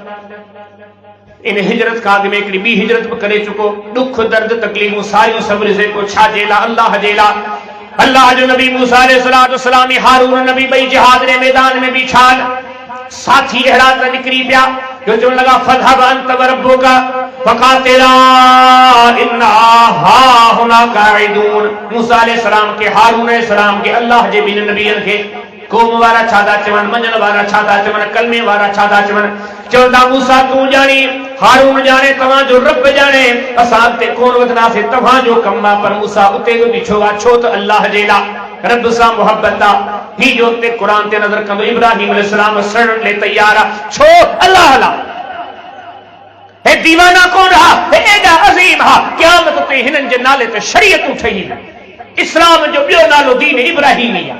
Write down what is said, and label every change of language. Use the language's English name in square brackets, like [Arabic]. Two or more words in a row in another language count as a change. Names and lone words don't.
[Sindhi] इन हिजरत का में हिकिड़ी ॿी हिजरत बि करे चुको दुख दर्द तकलीफ़ूं सारियूं सब्र से को छाजे लाइ अल्लाह जे लाइ अल्लाह जो नबी मूसा अलैहिस्सलाम हारून नबी ॿई जिहाद जे मैदान में बि छा साथी अहिड़ा त निकिरी पिया जो चवण लॻा [Arabic] فاذهب أنت وربك فقاتلا إنا هاهنا قاعدون. [Sindhi] मूसा अलैहिस्सलाम के हारून अलैहिस्सलाम के अल्लाह जे ॿिनि नबियनि खे क़ौम वारा छा था चवनि मञण वारा छा था चवनि कलमे वारा छा था चवनि चवंदा मूसा तूं ॼाणी हारून ॼाणे तव्हांजो रब ॼाणे असां ते कोन वधंदासीं तव्हांजो कमु आहे पर मूसा उते बि बीठो आहे छो त अल्लाह जे लाइ रब सां मोहब्बत आहे ही जो उते क़ुर ते नज़र कंदो इब्राहिम अलैहिस्सलाम सड़ण लाइ तैयार आहे छो अल्लाह लाइ हे दीवाना कोन रहा हे एॾा अज़ीम हा क़यामत ते हिननि जे नाले ते शरीयतूं ठही इस्लाम जो ॿियो नालो दीन इब्राहिमी आहे।